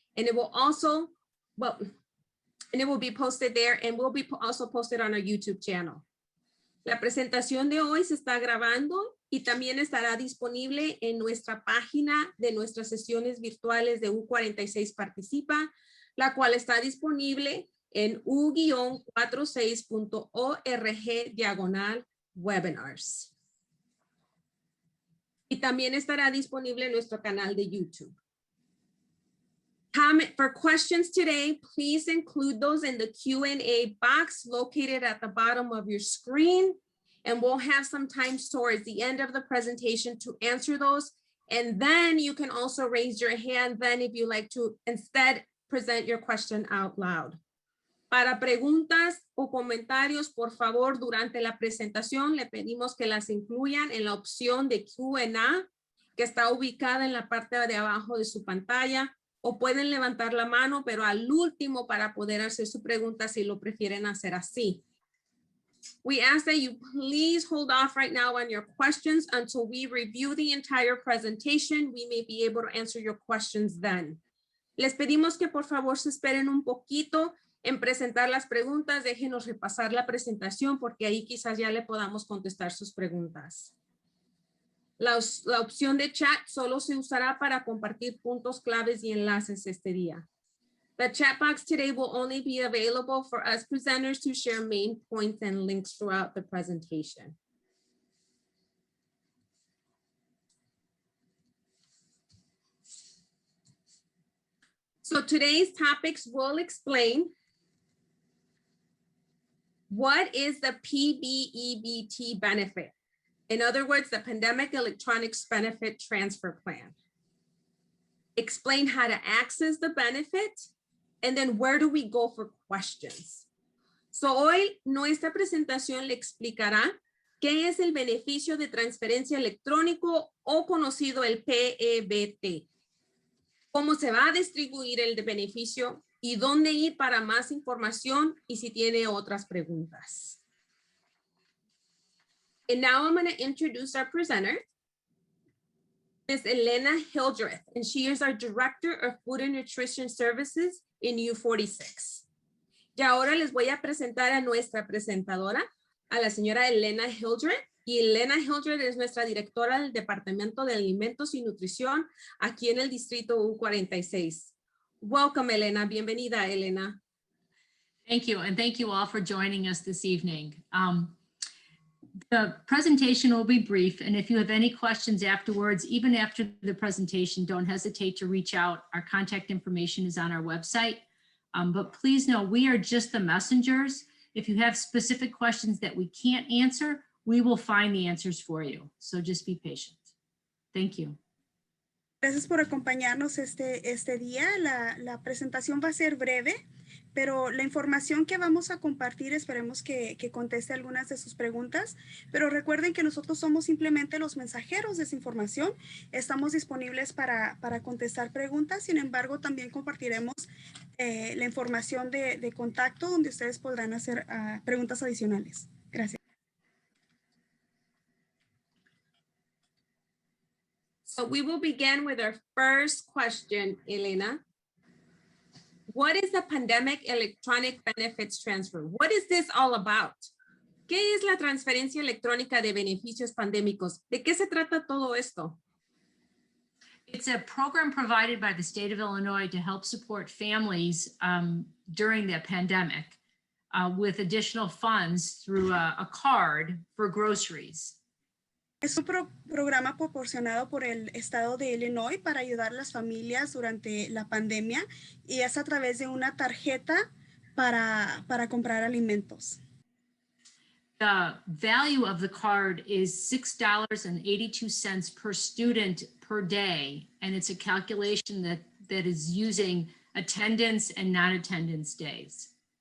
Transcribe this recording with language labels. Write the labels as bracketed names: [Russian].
[English] And it will also, and it will be posted there and will be also posted on our YouTube channel. [Spanish] La presentación de hoy se está grabando y también estará disponible en nuestra página de nuestras sesiones virtuales de U46Participa, la cual está disponible en u-46.org/webinars. Y también estará disponible en nuestro canal de YouTube. [English] For questions today, please include those in the Q&A box located at the bottom of your screen, and we'll have some time towards the end of the presentation to answer those. And then you can also raise your hand then if you like to instead present your question out loud. [Spanish] Para preguntas o comentarios, por favor, durante la presentación le pedimos que las incluyan en la opción de Q&A que está ubicada en la parte de abajo de su pantalla, o pueden levantar la mano, pero al último para poder hacer su pregunta si lo prefieren hacer así. [English] We ask that you please hold off right now on your questions until we review the entire presentation. We may be able to answer your questions then. [Spanish] Les pedimos que por favor se esperen un poquito en presentar las preguntas. Déjenos repasar la presentación porque ahí quizás ya le podamos contestar sus preguntas. La opción de chat solo se usará para compartir puntos claves y enlaces este día. [English] The chat box today will only be available for us presenters to share main points and links throughout the presentation. So today's topics will explain what is the P-EBT benefit. In other words, the Pandemic Electronics Benefit Transfer Plan. Explain how to access the benefit, and then where do we go for questions. [Spanish] So hoy nuestra presentación le explicará qué es el beneficio de transferencia electrónico o conocido el P-EBT. Cómo se va a distribuir el beneficio y dónde ir para más información y si tiene otras preguntas. [English] And now I'm going to introduce our presenter, Ms. Elena Hildreth, and she is our Director of Food and Nutrition Services in U46. [Spanish] Y ahora les voy a presentar a nuestra presentadora, a la señora Elena Hildreth. Y Elena Hildreth es nuestra directora del Departamento de Alimentos y Nutrición aquí en el distrito U46. [English] Welcome, Elena. [Spanish] Bienvenida, Elena. [English] Thank you, and thank you all for joining us this evening. The presentation will be brief, and if you have any questions afterwards, even after the presentation, don't hesitate to reach out. Our contact information is on our website, but please know we are just the messengers. If you have specific questions that we can't answer, we will find the answers for you. So just be patient. Thank you. [Spanish] Gracias por acompañarnos este día. La presentación va a ser breve, pero la información que vamos a compartir esperemos que conteste algunas de sus preguntas, pero recuerden que nosotros somos simplemente los mensajeros de esa información. Estamos disponibles para contestar preguntas, sin embargo también compartiremos la información de contacto donde ustedes podrán hacer preguntas adicionales. Gracias. [English] So we will begin with our first question, Elena. What is the Pandemic Electronic Benefits Transfer? What is this all about? [Spanish] ¿Qué es la transferencia electrónica de beneficios pandémicos? ¿De qué se trata todo esto? [English] It's a program provided by the state of Illinois to help support families during the pandemic with additional funds through a card for groceries. [Spanish] Es un programa proporcionado por el estado de Illinois para ayudar a las familias durante la pandemia y es a través de una tarjeta para comprar alimentos. [English] The value of the card is $6.82 per student per day, and it's a calculation that is using attendance and non-attendance days.